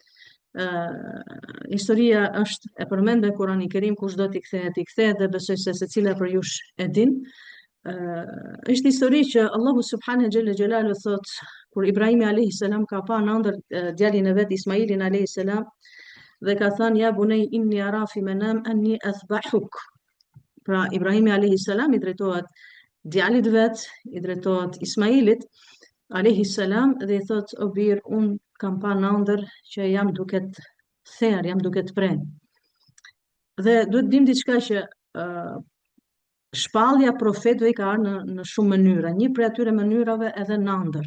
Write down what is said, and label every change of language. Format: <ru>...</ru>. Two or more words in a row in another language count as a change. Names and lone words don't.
<sq>Historia është e përmend në Kur'anin Kerim, kushdo t'i kthehet dhe besoj se secila për jush e din. Është histori që Allahu</sq> <ar>سبحانه جل جلاله</ar> <sq>thot kur Ibrahimi</sq> <ar>عليه السلام</ar> <sq>ka pa në ëndër djalin e vet Ismailin</sq> <ar>عليه السلام</ar> <sq>dhe ka thënë</sq> <ar>يا بني إني أرى في المنام أني أذبحك.</ar> <sq>Pra Ibrahimi</sq> <ar>عليه السلام</ar> <sq>i drejtohet djalit vet, i drejtohet Ismailit</sq> <ar>عليه السلام</ar> <sq>dhe i thot o bir un kam pa në ëndër që jam duke të therr, jam duke të pren. Dhe duhet dim diçka që shpallja profetëve ka ardhur në shumë mënyra, një prej atyre mënyrave edhe në ëndër.</sq>